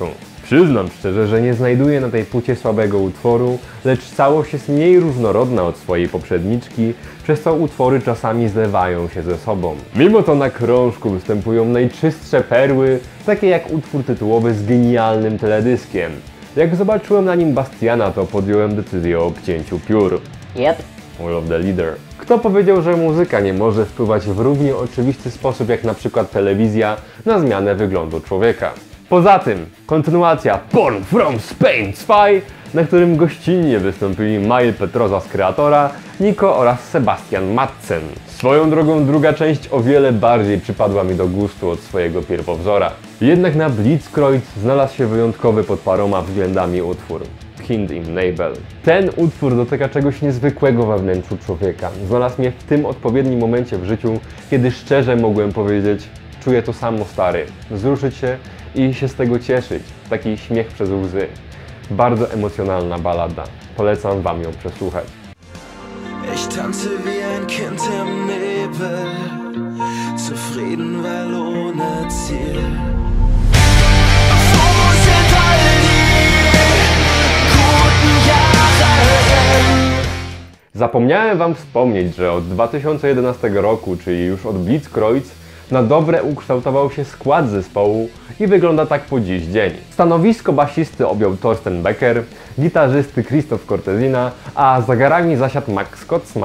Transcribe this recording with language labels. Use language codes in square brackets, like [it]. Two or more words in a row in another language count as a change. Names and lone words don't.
[pl] Przyznam szczerze, że nie znajduję na tej płycie słabego utworu, lecz całość jest mniej różnorodna od swojej poprzedniczki, przez co utwory czasami zlewają się ze sobą. Mimo to na krążku występują najczystsze perły, takie jak utwór tytułowy z genialnym teledyskiem. Jak zobaczyłem na nim Bastiana, to podjąłem decyzję o obcięciu piór. Yep. All of the Leader. Kto powiedział, że muzyka nie może wpływać w równie oczywisty sposób jak na przykład telewizja na zmianę wyglądu człowieka? Poza tym, kontynuacja Born from Spain 2, na którym gościnnie wystąpili Mail Petroza z Kreatora, Nico oraz Sebastian Madsen. Swoją drogą druga część o wiele bardziej przypadła mi do gustu od swojego pierwowzora. Jednak na Blitzkrieg znalazł się wyjątkowy pod paroma względami utwór. Kind im Nabel. Ten utwór dotyka czegoś niezwykłego we wnętrzu człowieka. Znalazł mnie w tym odpowiednim momencie w życiu, kiedy szczerze mogłem powiedzieć: czuję to samo, stary. Wzruszyć się i się z tego cieszyć. Taki śmiech przez łzy. Bardzo emocjonalna ballada. Polecam wam ją przesłuchać. [de] Ich tanze wie ein Kind im Nebel, zufrieden, weil ohne Ziel. Wo sind all die guten Jahre? [pl] Zapomniałem wam wspomnieć, że od 2011 roku, czyli już od Blitzkrieg, na dobre ukształtował się skład zespołu i wygląda tak po dziś dzień. Stanowisko basisty objął Thorsten Becker, gitarzysty Christoph Cortesina, a za garami zasiadł Max Kotzmann.